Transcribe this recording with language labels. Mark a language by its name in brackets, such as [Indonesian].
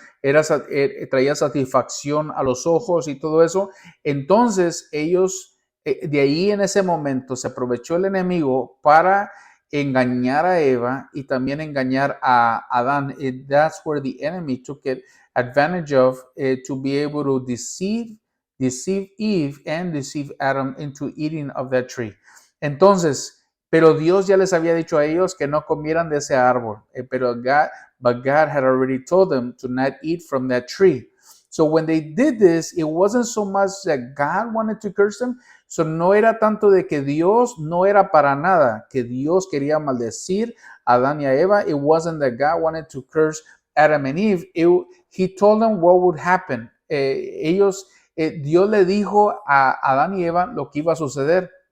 [Spanish] Traía satisfacción a los ojos y todo eso. Entonces ellos, de ahí en ese momento, se aprovechó el enemigo para engañar a Eva y también engañar a Adán. [English] That's where the enemy took advantage of to be able to deceive Eve and deceive Adam into eating of that tree. [Spanish] Entonces, pero Dios ya les había dicho a ellos que no comieran de ese árbol, [English] but God had already told them to not eat from that tree. So when they did this, it wasn't so much that God wanted to curse them. [Spanish] So no era tanto de que Dios, no era para nada que Dios quería maldecir a Adán y a Eva. [English] It wasn't that God wanted to curse Adam and Eve. He told them what would happen. [Spanish] Dios le dijo a Adán y Eva lo que iba a suceder.